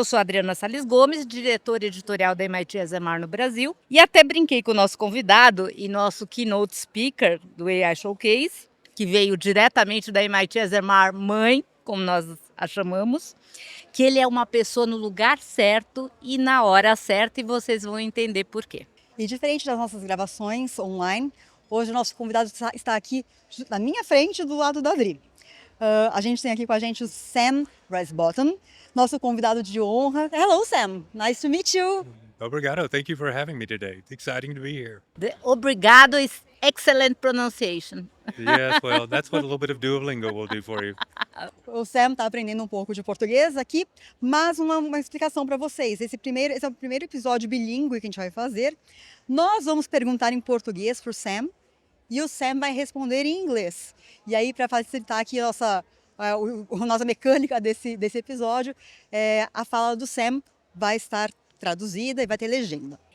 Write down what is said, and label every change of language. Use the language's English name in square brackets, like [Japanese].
[Portuguese] Eu sou a Adriana Salles Gomes, diretora editorial da MIT SMR no Brasil, e até brinquei com o nosso convidado e nosso keynote speaker do AI Showcase, que veio diretamente da MIT SMR mãe, como nós a chamamos, que ele é uma pessoa no lugar certo e na hora certa, e vocês vão entender por quê. E diferente das nossas gravações online, hoje o nosso convidado está aqui na minha frente, do lado da Adri. A gente tem aqui com a gente o Sam Ransbotham, nosso convidado de honra. [English] Hello, Sam. Nice to meet you. [Portuguese] Obrigado. [English] Thank you for having me today. It's exciting to be here. The obrigado is excellent pronunciation. Yes, well, that's what a little bit of Duolingo will do for you. [Portuguese] O Sam está aprendendo um pouco de português aqui, mas uma explicação para vocês. Esse é o primeiro episódio bilíngue que a gente vai fazer. Nós vamos perguntar em português para o Sam e o Sam vai responder em inglês. E aí, para facilitar aqui a nossa mecânica desse episódio, a fala do Sam vai estar traduzida e vai ter legenda.